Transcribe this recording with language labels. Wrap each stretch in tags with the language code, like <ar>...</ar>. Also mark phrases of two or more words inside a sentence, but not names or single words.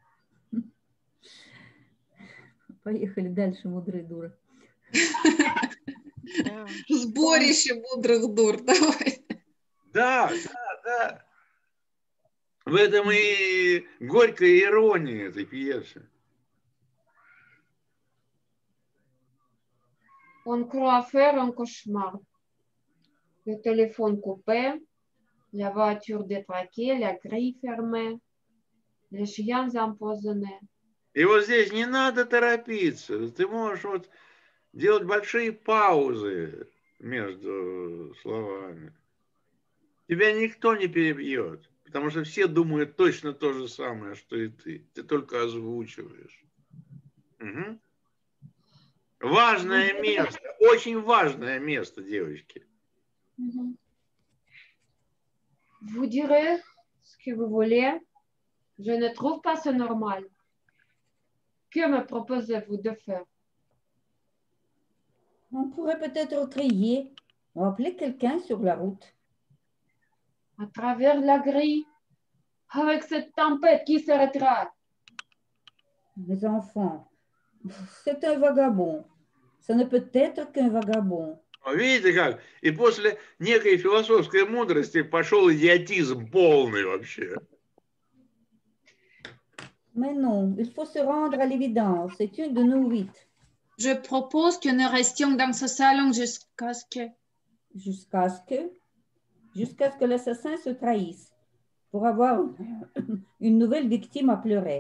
<ru>Поехали дальше, мудрые дуры. Сборище мудрых дур, давай. Да. В этом и горькая ирония этой пьесы.</ru> <fr>On croit faire un cauchemar. Le téléphone coupé, la voiture détraquée, la grille fermée, les chiens empoisonnés.</fr> <ru>И вот здесь не надо торопиться. Ты можешь вот делать большие паузы между словами. Тебя никто не перебьет, потому что все думают точно то же самое, что и ты. Ты только озвучиваешь. Угу. Важное место, очень важное место, девочки.</ru> <fr>Vous direz ce que vous voulez. Je ne trouve pas ça normal. Que me proposez-vous de faire? On pourrait peut-être crier ou appeler quelqu'un sur la route. À travers la grille, avec cette tempête qui s'arrêtera. Mes enfants, c'est un vagabond. Ça ne peut être qu'un vagabond.</fr> <ru>Видите как? И после некой философской мудрости пошел идиотизм полный вообще.</ru> <fr>Mais non, il faut se rendre à l'évidence. C'est une de nos 8. Je propose que nous restions dans ce salon jusqu'à ce que l'assassin se trahisse pour avoir une nouvelle victime à pleurer.</fr>